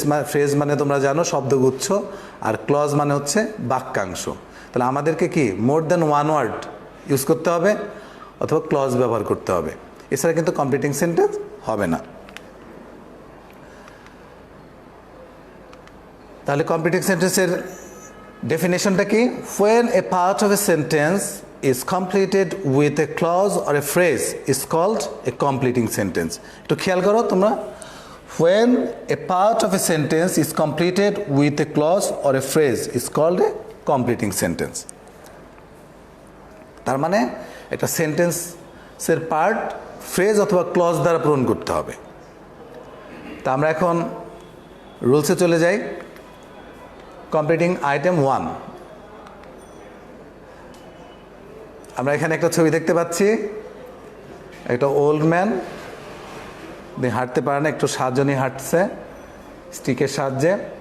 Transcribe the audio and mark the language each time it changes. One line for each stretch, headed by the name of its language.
Bangla: Phrase মানে তোমরা জানো শব্দগুচ্ছ, আর ক্লজ মানে হচ্ছে বাক্যাংশ। তাহলে আমাদেরকে কি more than one word use করতে হবে অথবা ক্লজ ব্যবহার করতে হবে, এছাড়া কিন্তু কমপ্লিটিং সেন্টেন্স হবে না। তাহলে কমপ্লিটিং সেন্টেন্সের ডেফিনেশনটা কি?
English: When a part of a sentence is completed with a clause or a phrase is called a completing sentence.
Bangla: একটু খেয়াল করো তোমরা,
English: when a part of a sentence is completed with a clause or a phrase is called a completing sentence.
Bangla: তার মানে একটা সেন্টেন্সের part phrase অথবা clause দ্বারা পূরণ করতে হবে। তা আমরা এখন রুলসে চলে যাই। কমপ্লিটিং আইটেম 1, আমরা এখানে একটা ছবি দেখতে পাচ্ছি, একটা ওল্ড ম্যান, হাঁটতে পারে না, একটু সাহায্য নিয়ে হাঁটছে স্টিকের সাহায্যে।